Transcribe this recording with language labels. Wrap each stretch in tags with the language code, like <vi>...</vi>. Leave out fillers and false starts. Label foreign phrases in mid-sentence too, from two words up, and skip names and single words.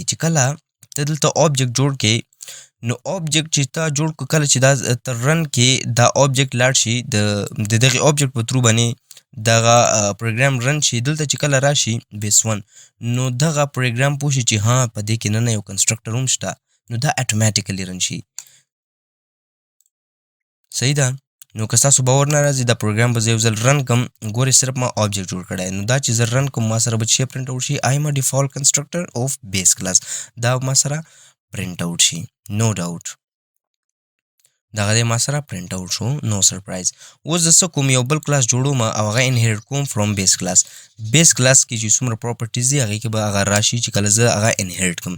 <ps>چې کله ته دلته آبجیکټ جوړ کې نو آبجیکټ چې تا جوړ کړه کله چې دا تر رن کې دا آبجیکټ لاړ شي د دغه آبجیکټ په تھرو باندې دغه پروګرام رن شي دلته چې کله راشي بیس 1 نو دغه پروګرام پوه شي چې ها په دې کې نه یو کنسټرکټر هم شته نو دا اتوماتیکلی رن شي. صحیح ده. نو که تاسو باور نه راځي دا پروګرام به زه یو ځل رن کړم ګورئ صرف ما آبجیکټ جوړ کړی نو دا چې زه رن کوم ما سره به چې</ps> <en>print out</en> <ps>شي</ps> <en>I am a default constructor of base class</en> <ps>دا ما سره</ps> <en>print out</en> <ps>شي نو ډاوټ دغه دی ما سره</ps> <en>print out</en> <ps>شو نو سرپرایز. اوس زه څه کوم یو بل کلاس جوړوم او هغه انهریټ کوم</ps> <en>from base class. base class</en> <ps>کې چې څومره پراپرټیز دي هغې کې به هغه راشي چې کله زه هغه انهریټ کړم.</ps>